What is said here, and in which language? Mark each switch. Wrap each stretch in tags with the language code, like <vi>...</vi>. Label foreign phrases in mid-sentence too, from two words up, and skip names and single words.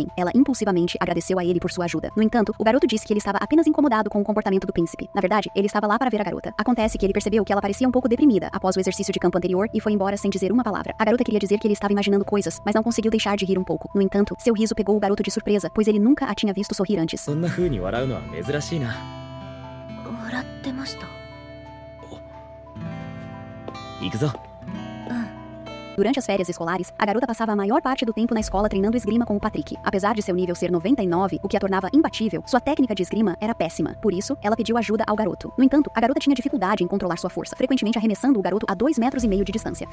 <pt>Ela impulsivamente agradeceu a ele por sua ajuda. No entanto, o garoto disse que ele estava apenas incomodado com o comportamento do príncipe. Na verdade, ele estava lá para ver a garota. Acontece que ele percebeu que ela parecia um pouco deprimida após o exercício de campo anterior e foi embora sem dizer uma palavra. A garota queria dizer que ele estava imaginando coisas, mas não conseguiu deixar de rir um pouco. No entanto, seu riso pegou o garoto de surpresa, pois ele nunca a tinha visto sorrir antes.</pt> <ja>そんな風に笑うのは珍しいな。笑ってました。行くぞ。</ja> <pt>Durante as férias escolares, a garota passava a maior parte do tempo na escola treinando esgrima com o Patrick. Apesar de seu nível ser 99, o que a tornava imbatível, sua técnica de esgrima era péssima. Por isso, ela pediu ajuda ao garoto. No entanto, a garota tinha dificuldade em controlar sua força, frequentemente arremessando o garoto a 2,5 metros de distância.</pt>